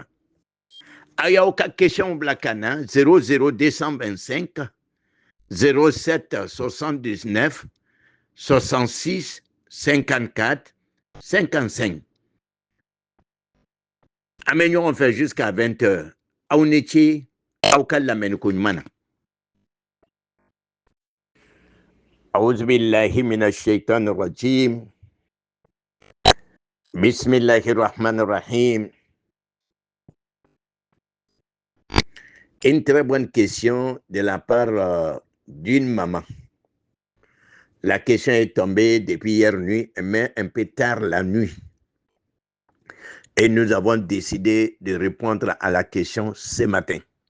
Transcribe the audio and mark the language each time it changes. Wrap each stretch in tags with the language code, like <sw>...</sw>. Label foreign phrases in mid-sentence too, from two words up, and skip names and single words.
<bm>A y'aw ka question bila ka na 00225 07 79 66 54 55. An bɛ ɲɔgɔn fɛ jusqu'à 20h. Aw ni ce, aw ka lamɛnni ko ɲuman na.</bm> <ar>أعوذ بالله من الشيطان الرجيم. بسم الله الرحمن الرحيم.</ar> <fr>Une très bonne question de la part d'une maman. La question est tombée depuis hier nuit, mais un peu tard la nuit. Et nous avons décidé de répondre à la question ce matin.</fr>